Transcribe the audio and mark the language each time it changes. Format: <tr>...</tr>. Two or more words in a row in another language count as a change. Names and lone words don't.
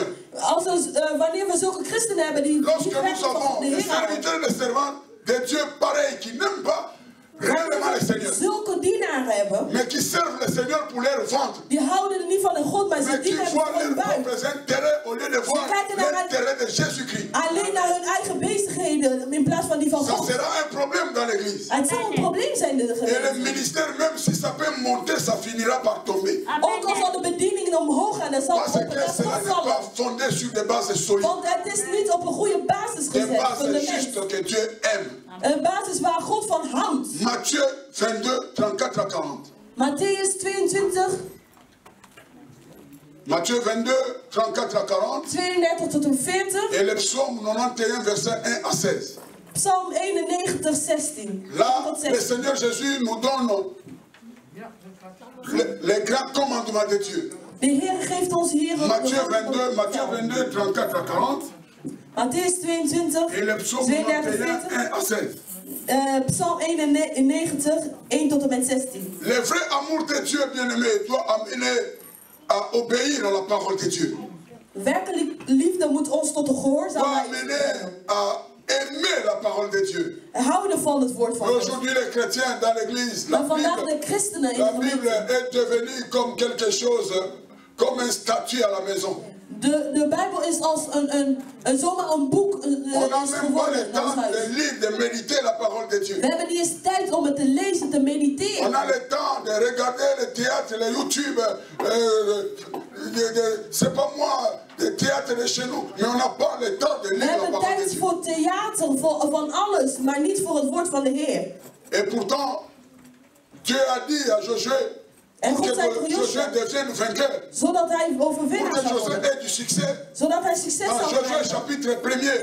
<nl>Wanneer we zulke christenen hebben die</nl> <fr>lorsque</fr> <nl>niet</nl> <fr>nous</fr> <nl>werkelijk van</nl> <fr>avons</fr> <nl>de</nl> <fr>des</fr> <nl>Heer houden.</nl> <fr>serviteurs et des servants de Dieu pareils qui n'aiment pas réellement le Seigneur,</fr> <nl>Zulke dienaren hebben.</nl> <fr>mais qui servent le Seigneur pour leur ventre,</fr> <nl>Die houden er niet van een God, maar ze</nl> <fr>mais qui</fr> <nl>dienen hem</nl> <fr>voient</fr> <nl>voor hun</nl> <fr>leur</fr> <nl>buik.</nl> <fr>propres intérêts au lieu de voir l'intérêt de Jésus-Christ.</fr> <nl>Alleen naar hun eigen bezigheden in plaats van die van</nl> <fr>Ça</fr> <nl>God.</nl> <fr>sera un problème dans l'église.</fr> <nl>Het zal een probleem zijn in de</nl> <fr>Et le</fr> <nl>gemeente.</nl> <fr>ministère, même si ça peut monter, ça finira par tomber.</fr> <nl>Ook al zal de bediening omhoog gaan, dan zal</nl> <fr>Parce</fr> <nl>het op</nl> <fr>que</fr> <nl>een</nl> <fr>cela</fr> <nl>dag</nl> <fr>n'est</fr> <nl>vallen.</nl> <fr>pas fondé sur des bases solides.</fr> <nl>Want het is niet op een goede basis</nl> <fr>Des</fr> <nl>gezet.</nl> <fr>bases</fr> <nl>Fundament.</nl> <fr>justes que Dieu aime.</fr> <nl>Een basis waar God van houdt.</nl> <fr>Matthieu 22, 34 à 40. Matthäus 22, Matthieu 22, 34 à 40.</fr> <nl>32 tot en 40.</nl> <fr>Et le psaume 91, verset 1 à 16. Psalm 91, 16. Là,</fr> <nl>Tot</nl> <fr>le 16. Seigneur Jésus nous donne les grands commandements de Dieu.</fr> <nl>De Heer geeft ons hier</nl> <fr>Matthieu 22, 34 à 40. Matthäus 22, Et le psaume 32, 91, 1 à 16.</fr> <nl>Psalm 91, 1 tot en met 16.</nl> <fr>Le vrai amour de Dieu, bien-aimé, doit amener à obéir à la parole de Dieu.</fr> <nl>Werkelijk liefde moet ons tot de</nl> <fr>Doit</fr> <nl>gehoorzaamheid</nl> <fr>amener à aimer la parole de Dieu.</fr> <nl>houden van het woord van God.</nl> <fr>Aujourd'hui, les chrétiens dans l'église, la</fr> <nl>Maar vandaag de</nl> <fr>Bible</fr> <nl>christenen in de</nl> <fr>Bible</fr> <nl>gemeente.</nl> <fr>est devenue comme quelque chose, comme un statut à la maison.</fr> <nl>De Bijbel is als zomaar een boek</nl> <fr>On n'a</fr> <nl>is</nl> <fr>même pas</fr> <nl>geworden</nl> <fr>le</fr> <nl>in ons</nl> <fr>temps</fr> <nl>huis.</nl> <fr>de lire, de méditer la parole de Dieu.</fr> <nl>We hebben niet eens tijd om het te lezen, te</nl> <fr>On</fr> <nl>mediteren.</nl> <fr>a le temps de regarder le théâtre, le YouTube, c'est pas moi, le théâtre de chez nous, mais on n'a pas le temps de</fr> <nl>We</nl> <fr>lire la</fr> <nl>hebben</nl> <fr>parole de</fr> <nl>tijd</nl> <fr>Dieu.</fr> <nl>voor theater, van alles, maar niet voor het woord van de Heer.</nl> <fr>Et pourtant, Dieu a dit à Josué,</fr> <nl>En</nl> <fr>pour</fr> <nl>God zei tegen</nl> <fr>que Josué Joshua, devienne vainqueur,</fr> <nl>zodat hij</nl> <fr>pour</fr> <nl>overwinnaar</nl> <fr>que</fr> <nl>zou</nl> <fr>Josué</fr> <nl>worden.</nl> <fr>ait du succès.</fr> <nl>Zodat hij succes</nl> <fr>Dans</fr> <nl>zou</nl> <fr>Josué</fr> <nl>krijgen.</nl> <fr>chapitre 1er,</fr>